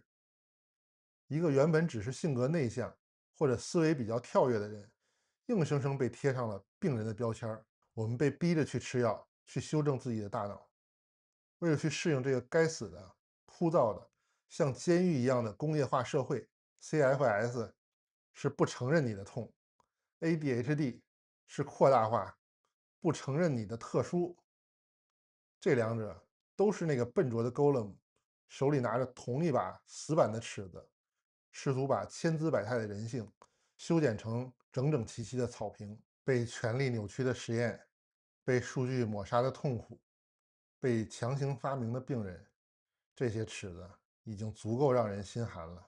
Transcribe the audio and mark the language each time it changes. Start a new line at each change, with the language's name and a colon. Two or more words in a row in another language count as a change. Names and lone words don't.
Chinese: 一個原本只是性格內向或者思維比較跳躍的人，硬生生被貼上了病人的標籤。我們被逼着去吃藥，去修正自己的大腦，為了去適應這個該死的、枯燥的、像監獄一樣的工業化社會。CFS 是不承認你的痛， ADHD 是擴大化，不承認你的特殊。這两者都是那個笨拙的 Golem 手裡拿着同一把死板的尺子，試圖把千姿百態的人性修剪成整整齊齊的草坪。被权力扭曲的實驗，被數據抹殺的痛苦，被強行發明的病人，這些尺子已經足夠讓人心寒了。